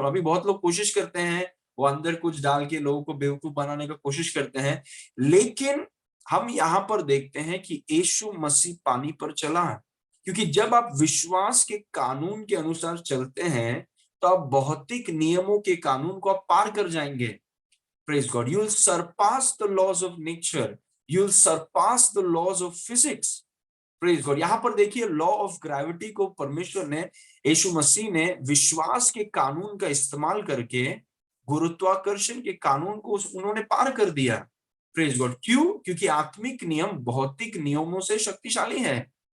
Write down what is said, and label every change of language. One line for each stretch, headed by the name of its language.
Hindi: अभी बहुत लोग कोशिश करते हैं, वो अंदर कुछ डाल के लोगों को बेवकूफ बनाने का कोशिश करते हैं, लेकिन हम यहाँ पर देखते हैं कि यीशु मसीह पानी पर चला। क्योंकि जब आप विश्वास के कानून के अनुसार चलते हैं तो आप भौतिक नियमों के कानून को आप पार कर जाएंगे।
English: Praise God. You'll surpass the laws of nature. You'll surpass the laws of physics. Praise God.
Hindi: यहां पर देखिए,
English: law of gravity
Hindi: को परमेश्वर ने, यीशु मसीह ने विश्वास के कानून का इस्तेमाल करके गुरुत्वाकर्षण के कानून को उन्होंने पार कर दिया।
English: Praise God.
Hindi: क्यों? क्योंकि आत्मिक नियम भौतिक नियमों से शक्तिशाली है।